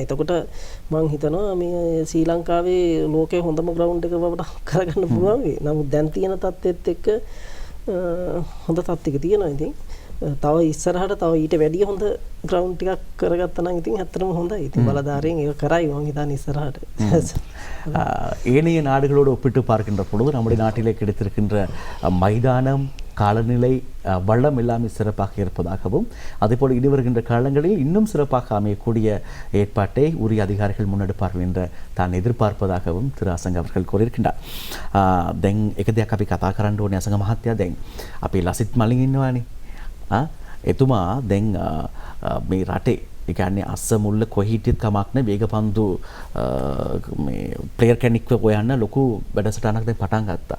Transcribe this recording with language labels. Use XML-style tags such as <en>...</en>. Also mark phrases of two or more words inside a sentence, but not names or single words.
<si>එතකොට මම හිතනවා මේ ශ්‍රී ලංකාවේ ලෝකයේ හොඳම ග්‍රවුන්ඩ් එක බවට කරගන්න පුළුවන් වෙයි. නමුත් දැන් තියෙන තත්ත්වෙත් එක්ක හොඳ තත්ත්වයක තියෙනවා. ඉතින් තව ඉස්සරහට තව ඊට වැඩිය හොඳ ග්‍රවුන්ඩ් ටිකක් කරගත්තා නම් ඉතින් ඇත්තටම හොඳයි. ඉතින් බලධාරීන් ඒක කරයි මම හිතන්නේ ඉස්සරහට.</si> <ta>ஏனைய நாடுகளோடு ஒப்பிட்டு பார்க்கின்ற பொழுது நம்முடைய நாட்டிலே கிடைத்திருக்கின்ற மைதானம், காலநிலை, வளம் எல்லாமே சிறப்பாக இருப்பதாகவும் அதேபோல் இனி வருகின்ற காலங்களில் இன்னும் சிறப்பாக அமையக்கூடிய ஏற்பாட்டை உரிய அதிகாரிகள் முன்னெடுப்பார்கள் என்ற தான் எதிர்பார்ப்பதாகவும் திரு அசங்க அவர்கள் கூறியிருக்கின்றார்.</ta> <si>දැන් එක දෙයක් අපි කතා කරන්න ඕනේ අසංග මහත්තයා. දැන් අපි ලසිත් මලින් ඉන්නවානේ. එතුමා දැන් මේ රටේ ඒ කියන්නේ අස්ස මුල්ල කොහේ හිටියත් කමක් නැහැ, වේගපන්දු මේ ප්ලේයර් කෙනෙක්ව හොයන්න ලොකු වැඩසටහනක් දැන් පටන් ගත්තා.</si>